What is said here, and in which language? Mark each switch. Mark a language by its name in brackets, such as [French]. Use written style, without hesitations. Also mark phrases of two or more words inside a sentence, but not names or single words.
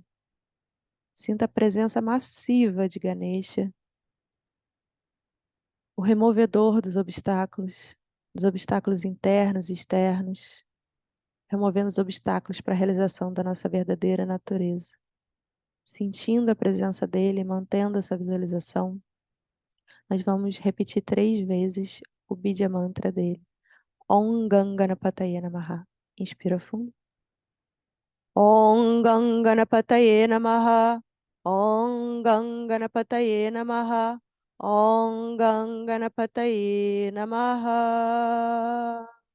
[Portuguese] Sinta a presença massiva de Ganesha, o removedor dos obstáculos internos e externos, removendo os obstáculos para a realização da nossa verdadeira natureza. Sentindo a presença dele, mantendo essa visualização, nós vamos repetir 3 vezes o Bidya Mantra dele. [Sanskrit] ॐ गंगणपतये नमः. [Portuguese] Inspira fundo. [Sanskrit] ॐ गंगणपतये नमः. ॐ गंगणपतये नमः. ॐ गंगणपतये नमः.